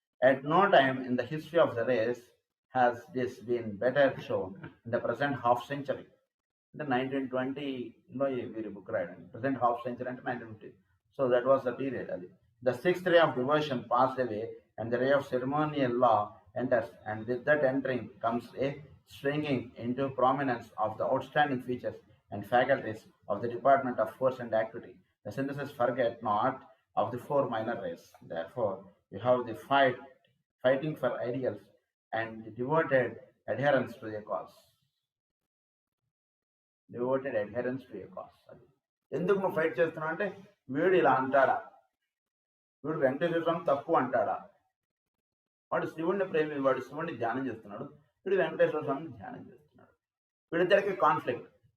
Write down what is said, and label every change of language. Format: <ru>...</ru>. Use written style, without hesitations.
<en>At no time in the history of the race has this been better shown in the present half century.</en> <te>The 1920 వీరి book రాయడానికి</te> <en>present half century</en> <te>అంటే 1950.</te> <en>So that was the period. The 6th ray of devotion passed away and the ray of ceremonial law enters, and with that entering comes a swinging into prominence of the outstanding features and faculties of the department of force and activity. The synthesis forget not of the 4 minor rays. Therefore, you have the fighting for ideals and the devoted adherence to a cause. Devoted adherence to a cause.</en> <te>ఎందుకు నువ్వు fight చేస్తున్నావు అంటే వీడు ఇలా అంటాడా, వీడు వెంకటేశ్వర స్వామి తక్కువ అంటాడా, వాడు శివుడిని ధ్యానం చేస్తున్నాడు, వీడు వెంకటేశ్వర స్వామిని ధ్యానం చేస్తున్నాడు, వీడిద్దరికి కాన్ఫ్లిక్ట్.</te>